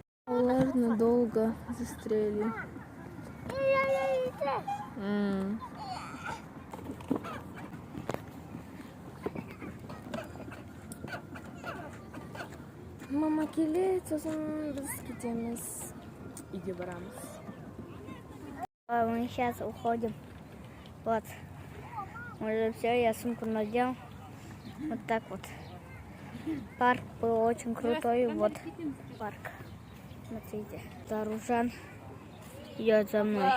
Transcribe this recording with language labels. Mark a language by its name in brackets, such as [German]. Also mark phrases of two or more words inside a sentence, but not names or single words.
[Russian] Ладно, долго застряли. [Uzbek] Mama kilit, biz ketamiz. Uyga boramiz. [Russian] Мы сейчас уходим. Вот. Уже все, я сумку надел. Вот так вот. Парк был очень крутой. Вот парк. Смотрите. Таружан идет за мной.